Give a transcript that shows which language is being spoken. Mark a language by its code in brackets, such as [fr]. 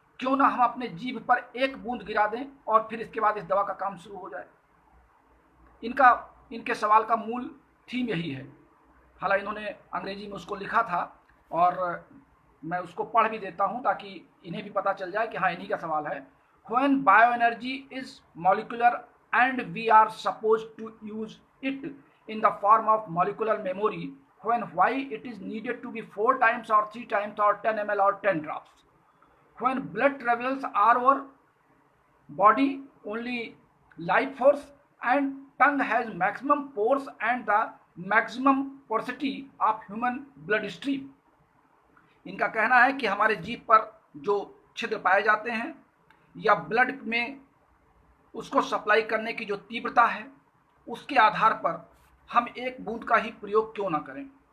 [hi] क्यों ना हम अपने जीभ पर 1 बूंद गिरा दें और फिर इसके बाद इस दवा का काम शुरू हो जाए। इनके सवाल का मूल थीम यही है। हालांकि इन्होंने अंग्रेजी में उसको लिखा था और मैं उसको पढ़ भी देता हूं ताकि इन्हें भी पता चल जाए कि हाँ इन्हीं का सवाल है। [en] When bioenergy is molecular and we are supposed to use it in the form of molecular memory, when why it is needed to be 4 times or 3 times or 10 ml or 10 drops? When blood travels our body only life force and tongue has maximum pores and the maximum porosity of human blood stream. [hi] इनका कहना है कि हमारे जीभ पर जो छिद्र पाए जाते हैं या ब्लड में उसको सप्लाई करने की जो तीव्रता है उसके आधार पर हम 1 बूंद का ही प्रयोग क्यों ना करें।